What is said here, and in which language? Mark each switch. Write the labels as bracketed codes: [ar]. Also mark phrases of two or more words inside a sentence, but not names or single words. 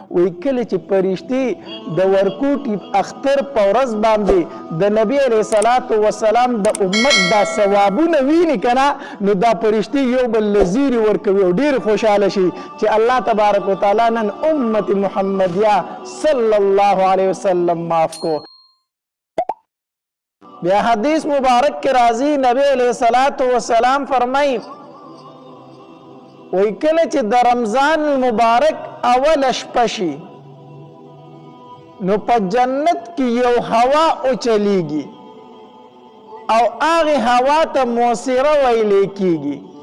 [ps] وی کله چې پرشتي د ورکوټي اختر په ورځ باندې د نبی [ar] علیه صلات وسلام [ps] د امت دا ثوابونه ویني که نه نو دا پرشتي یو بل له زیري ورکوي او ډېر خوشحاله شي چې [ar] الله تبارک وتعالی [ps] نن امت محمدیه [ar] صلی الله علیه وسلم [ps] معاف کو. بیا حدیث مبارک کے راضی نبی [ar] علیہ الصلوۃ والسلام [ps] فرمائی وی کله چې د رمضان المبارک اول شپه شي نو په جنت کې یو هوا اوچلیږي او هغه هوا ته موسیره ویل کېږي.